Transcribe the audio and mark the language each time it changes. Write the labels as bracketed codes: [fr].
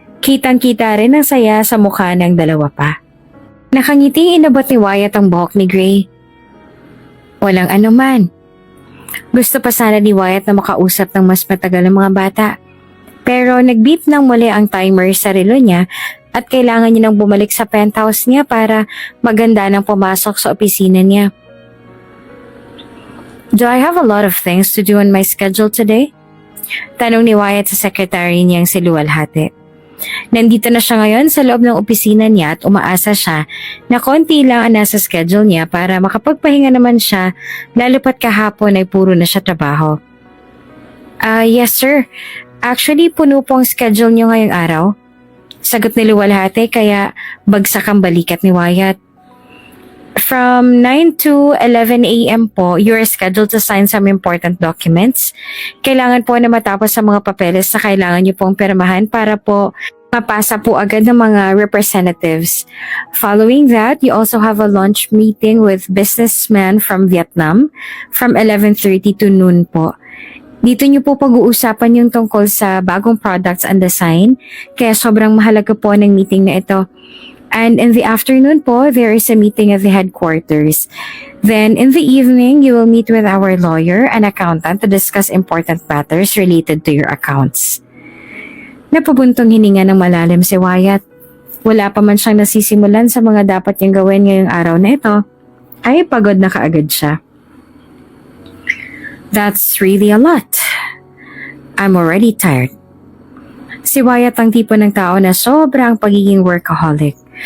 [tl] Kitang-kita rin ang saya sa mukha ng dalawa pa. Nakangiting inabot ni Wyatt ang buhok ni Gray. Walang anuman. Gusto pa sana ni Wyatt na makausap ng mas matagal ng mga bata. Pero nag-beep nang muli ang timer sa relo niya at kailangan niya nang bumalik sa penthouse niya para maganda nang pumasok sa opisina niya. [en] Do I have a lot of things to do on my schedule today? [tl] Tanong ni Wyatt sa secretary niyang si Luwalhati. Nandito na siya ngayon sa loob ng opisina niya at umaasa siya na konti lang ang nasa schedule niya para makapagpahinga naman siya lalo pat kahapon ay puro na siya trabaho. [en] Yes sir. [tl] Actually puno po ang schedule niyo ngayong araw. Sagot ni Luwalhati kaya bagsak ang balikat ni Wyatt. [en] From 9 to 11 a.m. po, you are scheduled to sign some important documents. [tl] Kailangan po na matapos sa mga papeles na kailangan niyo pong pirmahan para po mapasa po agad ng mga representatives. [en] Following that, you also have a lunch meeting with businessmen from Vietnam from 11:30 to noon po. [tl] Dito niyo po pag-uusapan yung tungkol sa bagong [en] products and design, [tl] kaya sobrang mahalaga po ng meeting na ito. [en] And in the afternoon po, there is a meeting at the headquarters. Then in the evening, you will meet with our lawyer and accountant to discuss important matters related to your accounts. [tl] Napabuntong hininga ng malalim si Wyatt. Wala pa man siyang nasisimulan sa mga dapat niyang gawin ngayong araw na ito, ay pagod na kaagad siya. [en] That's really a lot. I'm already tired. [tl] Si Wyatt ang tipo ng tao na sobrang pagiging workaholic.